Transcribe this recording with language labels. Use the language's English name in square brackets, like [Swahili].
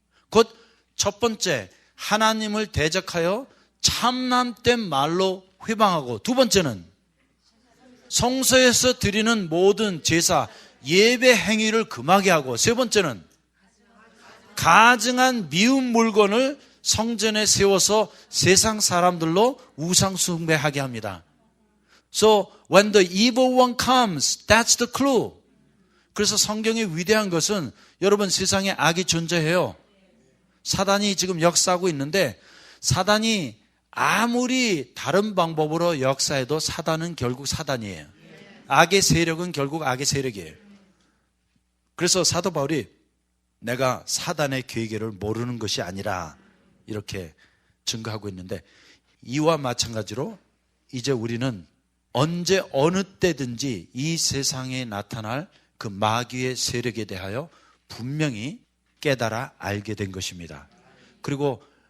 [Korean] 곧 첫 번째, 하나님을 대적하여 참남된 말로 회방하고, 두 번째는 성소에서 드리는 모든 제사, 예배 행위를 금하게 하고, 세 번째는 가증한 미운 물건을 성전에 세워서 세상 사람들로 우상 숭배하게 합니다. [English] So when the evil one comes, that's the clue. [Korean] 그래서 성경의 위대한 것은 여러분 세상에 악이 존재해요. 사단이 지금 역사하고 있는데 사단이 아무리 다른 방법으로 역사해도 사단은 결국 사단이에요. 악의 세력은 결국 악의 세력이에요. 그래서 사도 바울이 내가 사단의 계획을 모르는 것이 아니라 이렇게 증거하고 있는데, 이와 마찬가지로 이제 우리는 언제 어느 때든지 이 세상에 나타날 그 마귀의 세력에 대하여 분명히 깨달아 알게 된 것입니다. 그리고